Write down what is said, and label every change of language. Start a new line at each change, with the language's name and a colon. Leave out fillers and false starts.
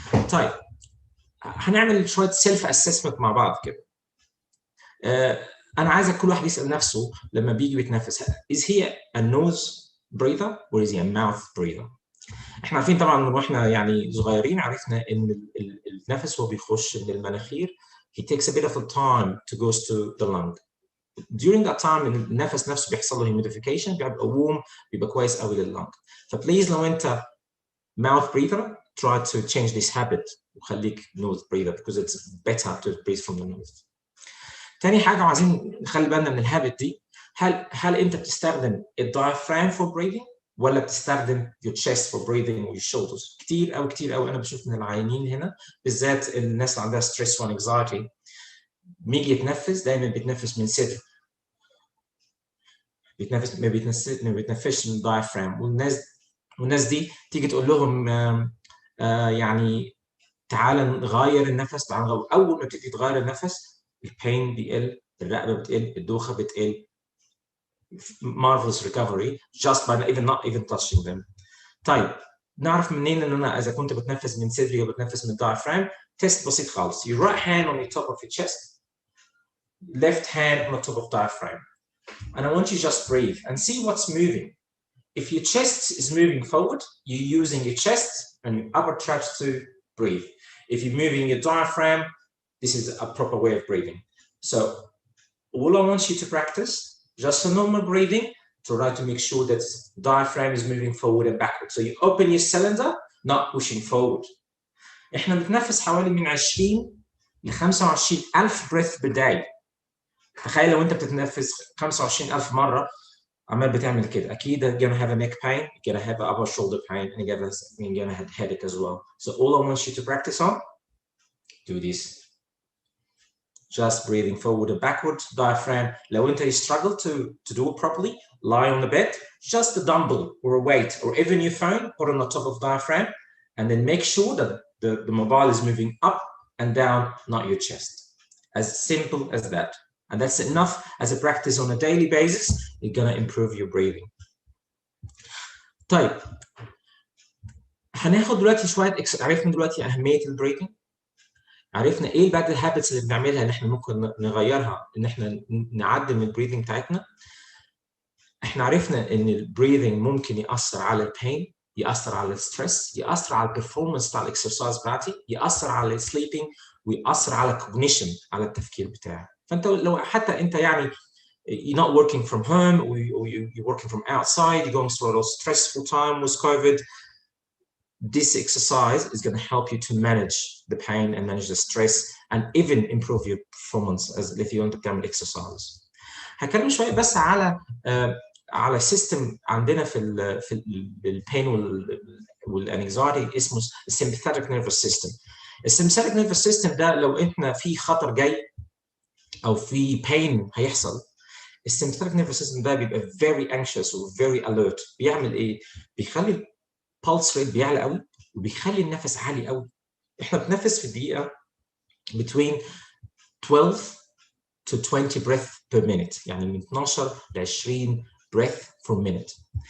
Arabic: طيب هنعمل شويه سيلف اسسمنت مع بعض كده. انا عايزك كل واحد يسال نفسه لما بيجي بيتنفس،
English: is he a nose breather or is he a mouth breather؟
Arabic: احنا عارفين طبعا من واحنا يعني صغيرين عرفنا ان النفس هو بيخش من المناخير.
English: he takes a bit of a time to goes to the lung. during that time
Arabic: النفس نفسه بيحصل له humidification، بيبقى
English: warm،
Arabic: بيبقى كويس قوي لللنج. فبليز لو انت
English: mouth breather try to change this habit
Arabic: وخليك
English: nose breather because it's better to breathe from the nose.
Arabic: تاني حاجه وعايزين نخلي بالنا من الهابت دي، هل انت بتستخدم الدايفرام
English: for breathing
Arabic: ولا بتستخدم
English: your chest for breathing
Arabic: و
English: your shoulders؟
Arabic: كتير قوي انا بشوف من العيانين هنا بالذات الناس اللي عندها
English: stress و anxiety
Arabic: بيجي يتنفس دايما بيتنفس من صدره، ما بيتنفسش من الدايفرام. والناس دي تيجي تقول لهم يعني تعال نغير النفس، تعال نغير. اول ما تيجي تغير النفس البين بيقل، الرقبه بتقل، الدوخه بتقل.
English: marvelous recovery just by not even touching them.
Arabic: طيب نعرف منين ان انا اذا كنت بتنفس من صدري او بتنفس من الدايفرام؟ تيست بسيط خالص.
English: your right hand on the top of your chest, left hand on the top of diaphragm, and I want you just breathe and see what's moving. If your chest is moving forward, you're using your chest and your upper traps to breathe. If you're moving your diaphragm, this is a proper way of breathing. So all I want you to practice just a normal breathing to try to make sure that diaphragm is moving forward and backward. So you open your cylinder, not pushing forward.
Arabic: احنا بنتنفس حوالي من 20 ل 25,000
English: breath per day.
Arabic: تخيل لو انت بتتنفس 25,000 مره عمال بتعمل كده، اكيد
English: you're gonna have a neck pain, you're gonna have an upper shoulder pain, and you're gonna have headache as well. So all I want you to practice on, do this. Just breathing forward and backward, diaphragm.
Arabic: لو انت
English: you struggle to do it properly, lie on the bed, just a dumbbell or a weight or even your phone, put on the top of diaphragm, and then make sure that the mobile is moving up and down, not your chest. As simple as that. And that's enough as a practice on a daily basis. You're gonna improve your breathing.
Arabic: طيب هناخد دلوقتي شويه عرفنا دلوقتي اهميه البريثنج، عرفنا ايه الباد الهابتس اللي بنعملها اللي احنا ممكن نغيرها ان احنا نعدل من البريثنج بتاعتنا. احنا عرفنا ان البريثنج ممكن ياثر على البين، ياثر على الستريس، ياثر على البرفورمانس بتاع الاكسرسايز بتاعتي، ياثر على السليبنج، وياثر على الكوجنيشن، على التفكير بتاعي. فانت لو حتى انت يعني
English: you're not working from home or you're working from outside, you're going through a stressful time with COVID, this exercise is going to help you to manage the pain and manage the stress and even improve your performance as if you want to
Arabic: تعمل
English: exercise.
Arabic: هتكلم شويه بس على سيستم عندنا في البين والانكزايتي اسمه السمباثيك نيرفس سيستم. السمباثيك نيرفس سيستم ده لو احنا في خطر جاي او في pain هيحصل، السمباثيك نيرفس سيستم ده بيبقى
English: very anxious
Arabic: و
English: very alert.
Arabic: بيعمل ايه؟ بيخلي البلس ريت بيعلى قوي وبيخلي النفس عالي قوي. احنا بنتنفس في الدقيقه
English: between 12 to 20 breath per minute،
Arabic: يعني من 12 ل 20
English: breath per minute.